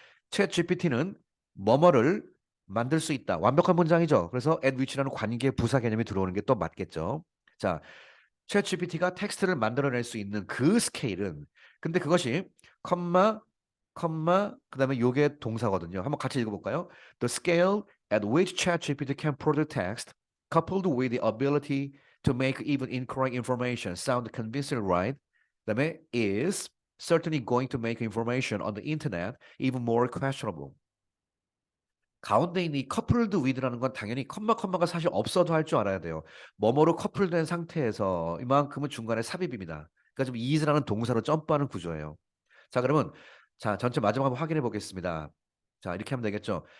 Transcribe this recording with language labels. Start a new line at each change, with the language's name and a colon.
Korean: 챗 GPT는 뭐뭐를 만들 수 있다. 완벽한 문장이죠. 그래서 at which라는 관계 부사 개념이 들어오는 게 또 맞겠죠. 자, 챗 GPT가 텍스트를 만들어낼 수 있는 그 스케일은 근데 그것이 컴마 그다음에 요게 동사거든요. 한번 같이 읽어볼까요?
English: The scale at which ChatGPT can produce text, coupled with the ability to make even incorrect information sound convincing, right?
Korean: 그다음에
English: is certainly going to make information on the internet even more questionable.
Korean: 가운데 있는 이
English: coupled with
Korean: 라는 건 당연히 컴마가 사실 없어도 할 줄 알아야 돼요. 뭐뭐로 커플된 상태에서 이만큼은 중간에 삽입입니다. 그러니까 지금 is라는 동사로 점프하는 구조예요. 자, 그러면 자, 전체 마지막 한번 확인해 보겠습니다. 자, 이렇게 하면 되겠죠.